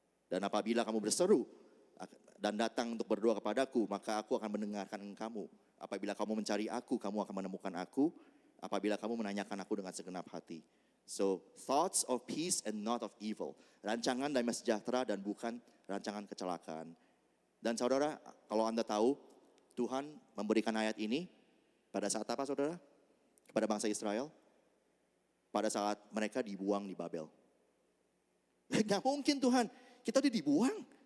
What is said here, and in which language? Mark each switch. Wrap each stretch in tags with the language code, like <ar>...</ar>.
<id>Dan apabila kamu berseru dan datang untuk berdoa kepadaku, maka aku akan mendengarkan kamu. Apabila kamu mencari aku, kamu akan menemukan aku. Apabila kamu menanyakan aku dengan segenap hati.</id> <en>So, thoughts of peace and not of evil.</en> <id>Rancangan damai sejahtera dan bukan rancangan kecelakaan. Dan saudara, kalau Anda tahu, Tuhan memberikan ayat ini pada saat apa saudara? Kepada bangsa Israel? Pada saat mereka dibuang di Babel. Gak mungkin Tuhan, kita udah dibuang.</id>